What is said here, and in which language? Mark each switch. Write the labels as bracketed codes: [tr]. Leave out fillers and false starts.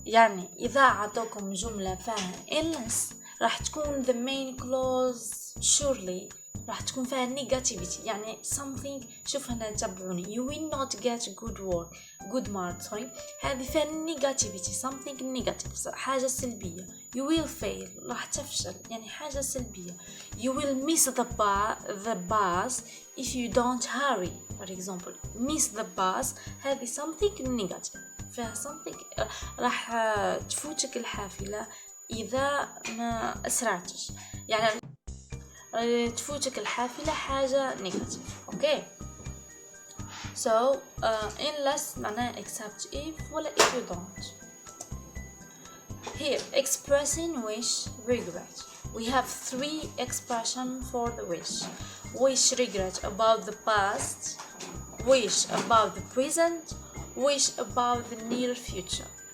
[ar] يعني إذا عطوكم جملة فيها unless راح تكون the main clause surely راح تكون فيها negativity، يعني something. شوف هنا تابعوني: [en] you will not get good mark هذه فيها negativity، something negative، [ar] حاجة سلبية. [en] you will fail [ar] راح تفشل، يعني حاجة سلبية. [en] you will miss the bus if you don't hurry. [ar] for example [en] miss the bus [ar] هذه something negative، فيها something راح تفوتك الحافلة إذا ما أسرعتش، يعني تفوتك الحافلة حاجة negative. [en] Okay. So unless [ar] معناها [en] except if ولا if you don't. Here expressing wish regret. We have 3 expressions for the wish regret about the past, wish about the present, wish about the near future.